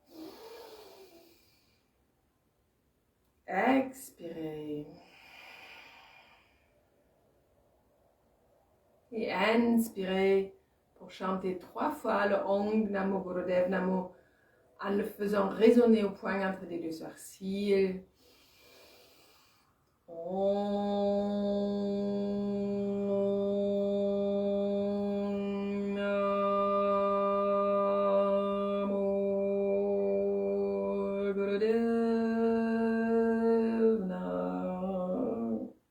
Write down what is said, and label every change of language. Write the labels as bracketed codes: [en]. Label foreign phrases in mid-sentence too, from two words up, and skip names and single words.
[fr] Expirez. Et inspirez pour chanter 3 fois le [sa] Om Namo Gurudev Namo [fr] en le faisant résonner au point entre les deux sourcils. [sa] Om Namo Gurudev Namo.